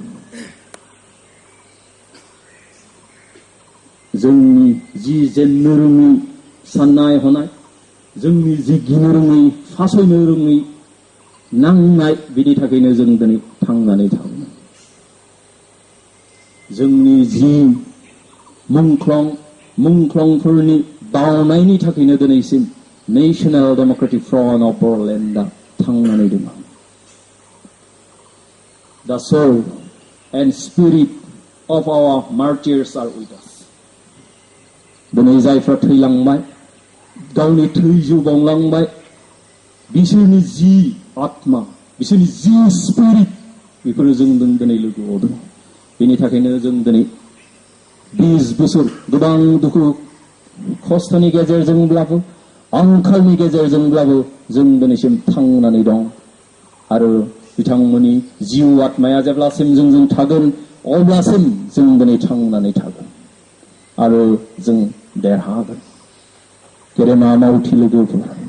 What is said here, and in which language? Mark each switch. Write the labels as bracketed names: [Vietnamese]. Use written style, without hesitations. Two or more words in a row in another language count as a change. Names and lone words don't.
[Bodo] जोंनि जि जेननो रोङै साननाय हनाय जोंनि जि गिनो रोङै फासयनो रोङै नांनाय बिनि थाखायनो जों दिनै थांनानै थाबोबाय जोंनि जि मुंख्लंफोरनि बावनायनि थाखायनो दिनैसिम नेशनेल डेमोक्रेटिक फ्रन्ट अफ बर'लेण्डआ थांनानै दङ [English] The soul and spirit of our martyrs are with us. [Bodo] दिनै जायफ्रा थैलांबाय गावनि थै जिउ बावलांबाय बिसोरनि जि आत्मा बिसोरनि जि स्पिरिट बेफोरो जों दिनै लोगोआव दं बेनि थाखायनो जों दिनै 20 बोसोर गोबां दुखु खस्थ'नि गेजेरजोंब्लाबो आंखालनि गेजेरजोंब्लाबो जों दिनैसिम थांनानै दं आरो बिथांमोननि जिउ आत्माया जेब्लासिम जोंजों थागोन अब्लासिम जों दिनै थांनानै थागोन आरो जों देरहागोन गेदेमा मावथि लोगोफोर